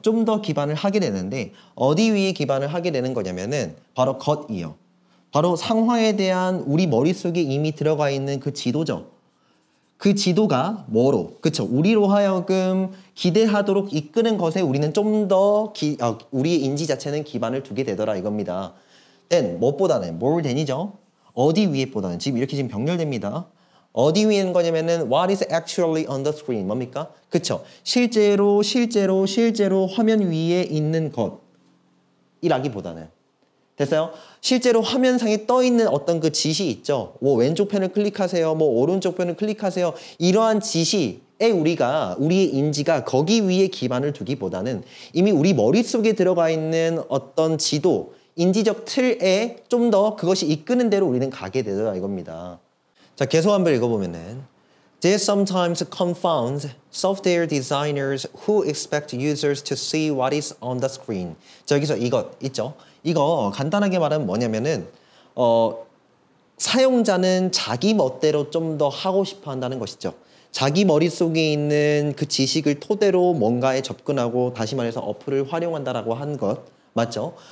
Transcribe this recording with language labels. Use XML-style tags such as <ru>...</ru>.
<ko>좀 더 기반을 하게 되는데 어디 위에 기반을 하게 되는 거냐면은 바로 것이요. 바로 상황에 대한 우리 머릿속에 이미 들어가 있는 그 지도죠. 그 지도가 뭐로? 그쵸? 우리로 하여금 기대하도록 이끄는 것에 우리는 좀 더 우리의 인지 자체는 기반을 두게 되더라 이겁니다. then 무엇보다는</ko> <en>more than</en> <ko>이죠. 어디 위에보다는 지금 이렇게 지금 병렬됩니다. 어디 위에는 거냐면은</ko> <en>what is actually on the screen</en> <ko>뭡니까? 그쵸? 실제로 화면 위에 있는 것이라기보다는 됐어요? 실제로 화면상에 떠 있는 어떤 그 지시 있죠. 뭐 왼쪽 편을 클릭하세요. 뭐 오른쪽 편을 클릭하세요. 이러한 지시에 우리의 인지가 거기 위에 기반을 두기보다는 이미 우리 머릿속에 들어가 있는 어떤 지도, 인지적 틀에 좀 더 그것이 이끄는 대로 우리는 가게 되더라 이겁니다. 자, 계속 한번 읽어보면은</ko> <en>This sometimes confounds software designers who expect users to see what is on the screen.</en> <ko>자, 여기서 이것 있죠? 이거 간단하게 말하면 뭐냐면은 사용자는 자기 멋대로 좀 더 하고 싶어 한다는 것이죠. 자기 머릿속에 있는 그 지식을 토대로 뭔가에 접근하고 다시 말해서 어플을 활용한다라고 한 것 맞죠?</ko>